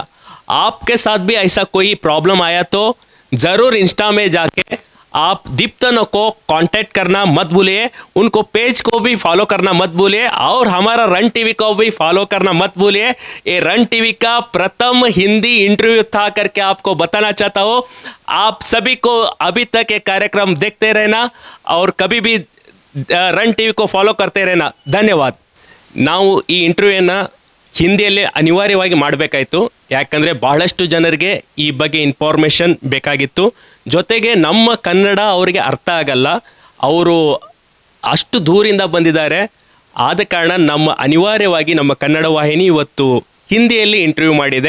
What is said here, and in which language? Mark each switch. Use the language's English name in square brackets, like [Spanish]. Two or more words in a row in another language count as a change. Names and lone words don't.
[Hindi] आपके साथ भी ऐसा कोई प्रॉब्लम आया तो ज़रूर इंस्टा में जाके आप दीप्तनो को कांटेक्ट करना मत भूलिए, उनको पेज को भी फॉलो करना मत भूलिए और हमारा रन टीवी को भी फॉलो करना मत भूलिए। ये रन टीवी का प्रथम हिंदी इंटरव्यू था करके आपको बताना चाहता हूँ। आप सभी को अभी तक ये कार्यक्रम देखते रहना और कभी भी रन टीवी को फॉलो करते रहना। [Kannada] ಧನ್ಯವಾದ। ನಾವು ಈ ಇಂಟರ್ವ್ಯೂನ ಹಿಂದಿಯಲ್ಲಿ ಅನಿವಾರ್ಯವಾಗಿ ಮಾಡಬೇಕಾಯಿತು, ಯಾಕಂದರೆ ಬಹಳಷ್ಟು ಜನರಿಗೆ ಈ ಬಗ್ಗೆ ಇನ್ಫಾರ್ಮೇಷನ್ ಬೇಕಾಗಿತ್ತು। ಜೊತೆಗೆ ನಮ್ಮ ಕನ್ನಡ ಅವರಿಗೆ ಅರ್ಥ ಆಗಲ್ಲ, ಅವರು ಅಷ್ಟು ದೂರಿಂದ ಬಂದಿದ್ದಾರೆ, ಆದ ಕಾರಣ ನಮ್ಮ ಅನಿವಾರ್ಯವಾಗಿ ನಮ್ಮ ಕನ್ನಡ ವಾಹಿನಿ ಇವತ್ತು ಹಿಂದಿಯಲ್ಲಿ ಇಂಟರ್ವ್ಯೂ ಮಾಡಿದೆ।